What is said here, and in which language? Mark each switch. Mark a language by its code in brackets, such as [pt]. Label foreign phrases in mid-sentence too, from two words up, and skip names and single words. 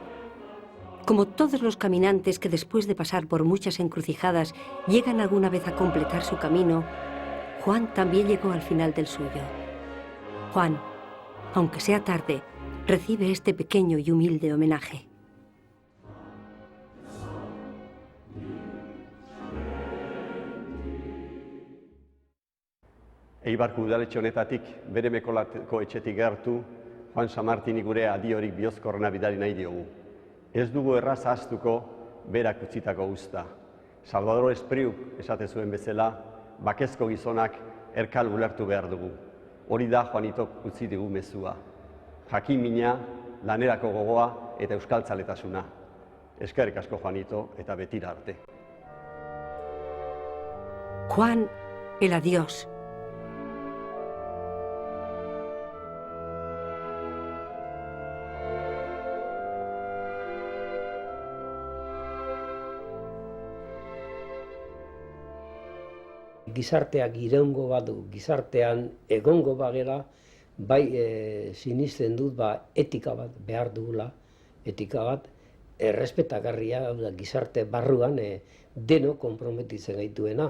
[es] Como todos los caminantes que después de pasar por muchas encrucijadas llegan alguna vez a completar su camino, Juan también llegó al final del suyo. Juan, aunque sea tarde, recibe este pequeño y humilde homenaje. [eu] Eibarko udaletxe honetatik, bere mekolako etxetik gertu, Juan San Martini gure adiorik bihozkorrena bidali nahi diogu. Ez dugu erraz ahaztuko berak utzitako uzta. Salvador Espriuk esate zuen bezala, bakezko gizonak erkal ulertu behar dugu. Hori da Juanitok utzi digu mezua. Jakin-mina, lanerako gogoa eta euskaltzaletasuna. Eskerrik asko Juanito eta betira arte. [es] Juan, el adiós. [eu] Gizarteak iraungo badu, gizartean egongo bagela, bai sinisten dut etika bat behar dugula, etika bat errespetagarria, gizarte barruan deno konprometitzen gaituena.